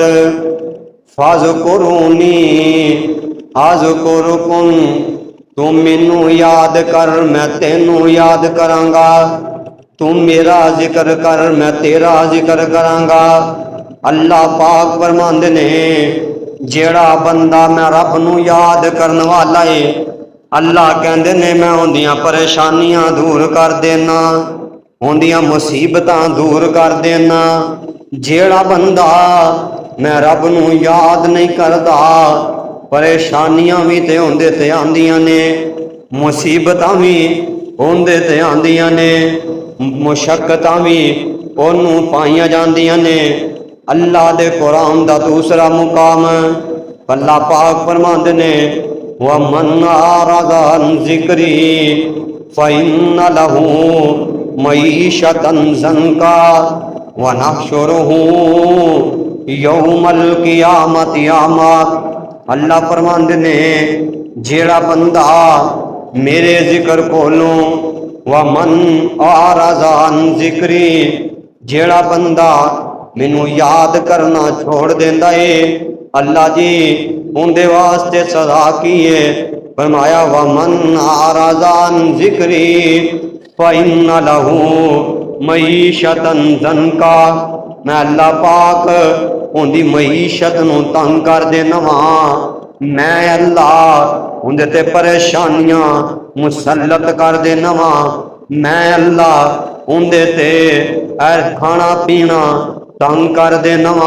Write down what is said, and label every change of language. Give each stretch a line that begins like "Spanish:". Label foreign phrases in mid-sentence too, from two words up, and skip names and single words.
Arabic: فَاذْكُرُونِی اذْکُرکم،
Punjabi: تو مینوں یاد کر میں تینوں یاد کراں گا، تو میرا ذکر کر میں تیرا ذکر کراں گا۔ اللہ پاک فرماندے نے جیڑا بندہ میں رب نو یاد کرن والا ہے، اللہ کہندے نے میں اندیاں پریشانیاں دور کر دینا، اندیاں مصیبتاں دور کر دینا۔ جیڑا بندہ میں رب نو یاد نہیں کردا، پریشانیاں بھی تے ہوندے تے آندیاں نے، مصیبتاں بھی ہوندے تے آندیاں نے، مشقتاں بھی انہوں پائیاں جاندیاں نے۔ اللہ دے قرآن دا دوسرا مقام اللہ پاک فرماندے نے
Arabic: وَمَنْ أَعْرَضَ عَنْ ذِكْرِي فَإِنَّ لَهُ مَعِيشَةً ضَنْكًا وَنَحْشُرُهُ يَوْمَ الْقِيَامَةِ أَعْمَىٰ۔
Punjabi: اللہ فرماندے نے جیڑا بندہ میرے ذکر کولوں
Arabic: وَمَنْ أَعْرَضَ عَنْ ذِكْرِي،
Punjabi: جیڑا بندہ مینوں یاد کرنا چھوڑ دیندا ہے، اللہ جی ان دے واسطے سزا کی ہے۔
Arabic: فرمایا وَمَنْ أَعْرَضَ عَنْ ذِكْرِي فَإِنَّ لَهُ مَعِيشَةً ضَنْكًا،
Punjabi: میں اللہ پاک ان دی معیشت نو تنگ کر دینا وا، میں اللہ ان دے تے پریشانیاں مسلط کر دینا وا، میں اللہ ان دے تے کھانا پینا تنگ کر دینا وا۔